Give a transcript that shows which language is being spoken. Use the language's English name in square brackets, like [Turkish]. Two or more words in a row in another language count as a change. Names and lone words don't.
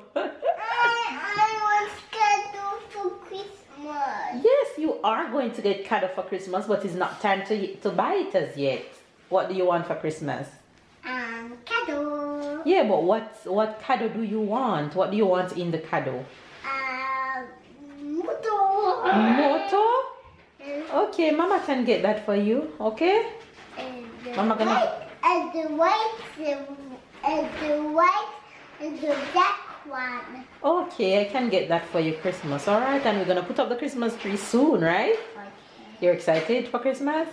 [English] I want candle for Christmas. Yes, you are going to get cado for Christmas, but it's not time to buy it as yet. What do you want for Christmas? Candle. Yeah, but what cado do you want? What do you want in the cado? Moto. Moto? Okay, Mama can get that for you. Okay? Mama gonna. And the white and the black one. Okay, I can get that for you Christmas. All right, and we're gonna put up the Christmas tree soon, right? Okay. You're excited for Christmas?